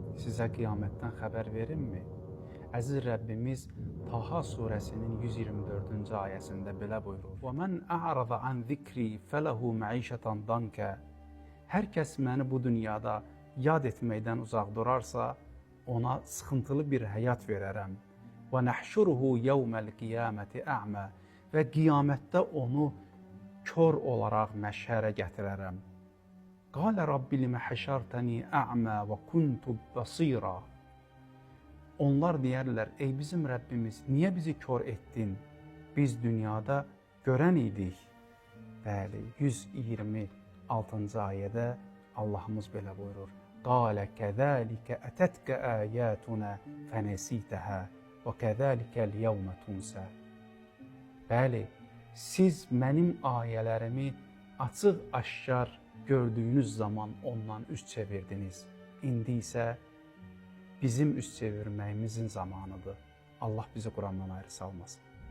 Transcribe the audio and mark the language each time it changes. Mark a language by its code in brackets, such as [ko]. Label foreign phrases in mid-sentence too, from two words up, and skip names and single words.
[az] sizə qiyamətdən xəbər verimmi? Əziz Rəbbimiz Taha surəsinin 124-cü ayəsində belə buyurur: [ar] وَمَنْ أَعْرَضَ عَنْ ذِكْرِي فَلَهُ مَعِيشَةً ضَنْكَ. [az] Hər kəs məni bu dünyada yad etməkdən uzaq durarsa, ona sıxıntılı bir həyat verərəm. [ar] وَنَحْشُرُهُ يَوْمَ الْقِيَامَةِ أَعْمَى. [az] Və qiyamətdə onu kör olaraq məşhərə gətirərəm. [ar] قَالَ رَبِّ لِمَ حَشَرْتَنِي أَعْمَى وَكُنْتُ بَصِيرًا. [az] Onlar deyərlər, ey bizim Rəbbimiz, niyə bizi kör etdin? Biz dünyada görən idik. Bəli, 126-cı ayədə Allahımız belə buyurur: [ar] قَالَ كَذَٰلِكَ أَتَتْكَ آيَاتُنَا فَنَسِيتَهَا وَكَذَٰلِكَ الْيَوْمَ تُنْسَى. [az] Bəli, siz mənim ayələrimi açıq-aşkar gördüyünüz zaman ondan üz çevirdiniz. İndi isə bizim üz çevirməyimizin zamanıdır. Allah bizi Qurandan ayrı salmasın.